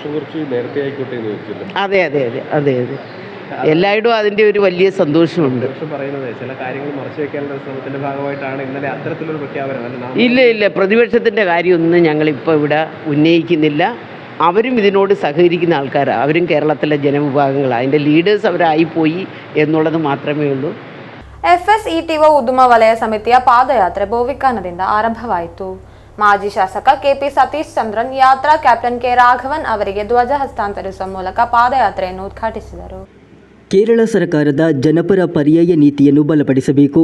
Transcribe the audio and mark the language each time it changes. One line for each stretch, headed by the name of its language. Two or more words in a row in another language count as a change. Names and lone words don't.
Malayalam: അതെ അതെ അതെ അതെ അതെ എല്ലായിടും അതിൻ്റെ ഒരു വലിയ സന്തോഷമുണ്ട്. ഇല്ല, പ്രതിപക്ഷത്തിൻ്റെ കാര്യമൊന്നും ഞങ്ങളിപ്പോൾ ഇവിടെ ഉന്നയിക്കുന്നില്ല. അവരും ഇതിനോട് സഹകരിക്കുന്ന ആൾക്കാരാണ്. അവരും കേരളത്തിലെ ജനവിഭാഗങ്ങളാണ്. അതിൻ്റെ ലീഡേഴ്സ് അവരായിപ്പോയി എന്നുള്ളത് മാത്രമേ ഉള്ളൂ.
Kannada: FSETO ಉದ್ಯಮ ವಲಯ ಸಮಿತಿಯ ಪಾದಯಾತ್ರೆ ಬೋವಿಕಾನದಿಂದ ಆರಂಭವಾಯಿತು. ಮಾಜಿ ಶಾಸಕ ಕೆಪಿ ಸತೀಶ್ ಚಂದ್ರನ್ ಯಾತ್ರಾ ಕ್ಯಾಪ್ಟನ್ ಕೆ ರಾಘವನ್ ಅವರಿಗೆ ಧ್ವಜ ಹಸ್ತಾಂತರಿಸುವ ಮೂಲಕ ಪಾದಯಾತ್ರೆಯನ್ನು ಉದ್ಘಾಟಿಸಿದರು. ಕೇರಳ ಸರ್ಕಾರದ ಜನಪರ ಪರ್ಯಾಯ ನೀತಿಯನ್ನು ಬಲಪಡಿಸಬೇಕು.